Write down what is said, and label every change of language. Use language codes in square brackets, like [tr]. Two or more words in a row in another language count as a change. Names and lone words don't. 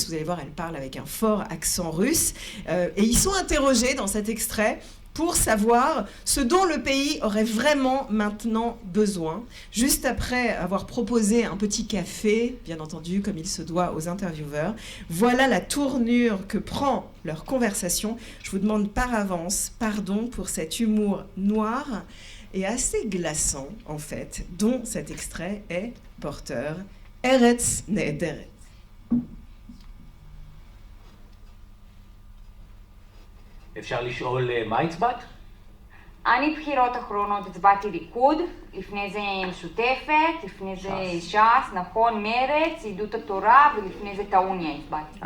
[fr] Vous allez voir, elle parle avec un fort accent russe. Et ils sont interrogés dans cet extrait pour savoir ce dont le pays aurait vraiment maintenant besoin, juste après avoir proposé un petit café, bien entendu, comme il se doit aux intervieweurs. Voilà la tournure que prend leur conversation. Je vous demande par avance pardon pour cet humour noir et assez glaçant, en fait, dont cet extrait est porteur. Eretz Nehederet. [he] אפשר לשאול מה הצבעת? אני בחירות אחרונות הצבעתי ליכוד, לפני זה משותפת, לפני זה ש"ס, נכון, מרץ, יהדות התורה, ולפני זה טעוניה הצבעתי.